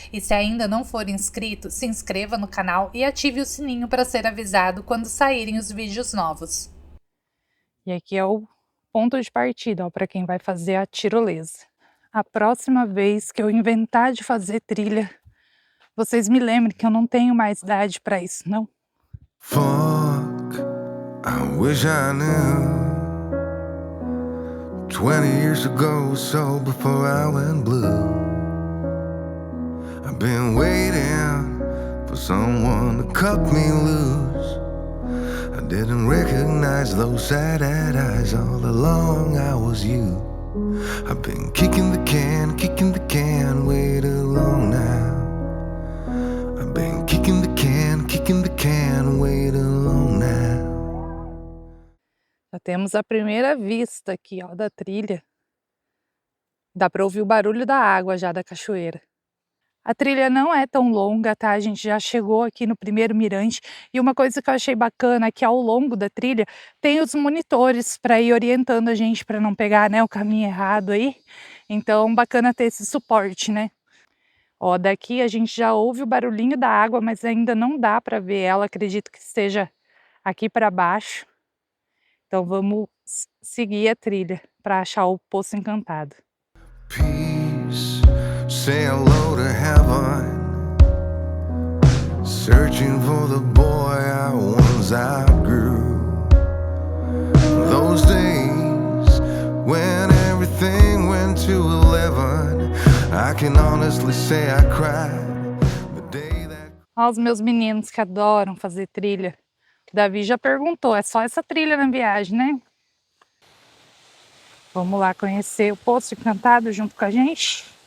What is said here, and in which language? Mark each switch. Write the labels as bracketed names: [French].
[Portuguese] E se ainda não for inscrito, se inscreva no canal e ative o sininho para ser avisado quando saírem os vídeos novos. E aqui é o ponto de partida, para quem vai fazer a tirolesa. A próxima vez que eu inventar de fazer trilha, vocês me lembrem que eu não tenho mais idade para isso, não? [English] Fuck, I wish I knew 20 years ago, so before I went blue. I've been waiting for someone to cut me loose. I didn't recognize those sad eyes, all along I was you. I've been kicking the can way too long now. I've been kicking the can way too long now. [Portuguese] Já temos a primeira vista aqui, ó, da trilha. Dá para ouvir o barulho da água já da cachoeira. A trilha não é tão longa, tá? A gente já chegou aqui no primeiro mirante. E uma coisa que eu achei bacana é que ao longo da trilha tem os monitores para ir orientando a gente para não pegar, né, o caminho errado aí. Então, bacana ter esse suporte, né? Ó, daqui a gente já ouve o barulhinho da água, mas ainda não dá para ver ela. Acredito que esteja aqui para baixo. Então, vamos seguir a trilha para achar o Poço Encantado. [English] Peace. Say hello to heaven, searching for the boy I once outgrew. Those days when everything went to 11, I can honestly say I cried the day that... [Portuguese] Olha os meus meninos que adoram fazer trilha. O Davi já perguntou, é só essa trilha na viagem, né? Vamos lá conhecer o Poço Encantado junto com a gente.